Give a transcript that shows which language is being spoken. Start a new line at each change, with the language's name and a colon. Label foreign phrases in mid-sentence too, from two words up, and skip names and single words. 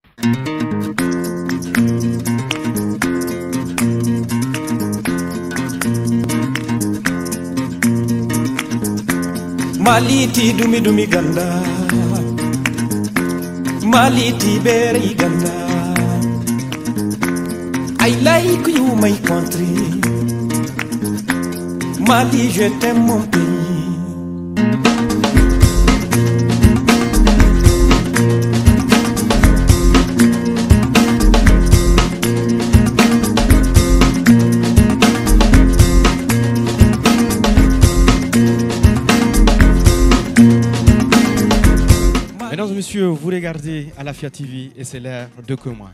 Zarma: Maliti dumi dumi ganda, Maliti berry ganda.
English: I like you my country, Mali
French: je t'aime mon pays. Mesdames et messieurs, vous regardez Alafia TV et c'est l'heure de Koima.